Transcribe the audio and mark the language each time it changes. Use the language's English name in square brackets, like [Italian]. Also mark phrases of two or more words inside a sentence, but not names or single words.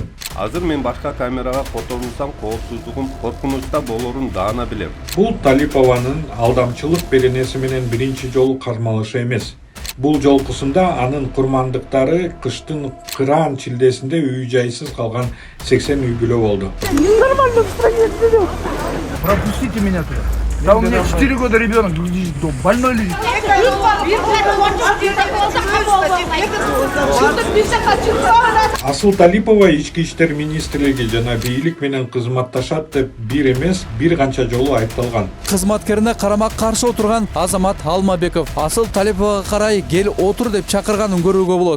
[Kyrgyz] Азыр мен башка камерага которулсам коопсуздугум коркунучта болорун даана билем. Бул Талипованын алдамчылык беренеси менен биринчи жолу кармалышы эмес. Бул жолкусунда анын курмандыктары кыштын кыраан чилдесинде үй жайсыз калган 80 үй бүлө болду. [Russian] Нормально в стране живем. Пропустите меня туда. Да у меня 4 года ребенок лежит дома, больной лежит. [Kyrgyz] Асыл Талипова Ички иштер министрлиги жана бийлик менен кызматташат деп бир эмес, бир канча жолу айыпталган. Кызматкерине карама-каршы отурган Азамат Алмабеков Асыл Талиповага карай кел отур деп чакырганын көрүүгө болот.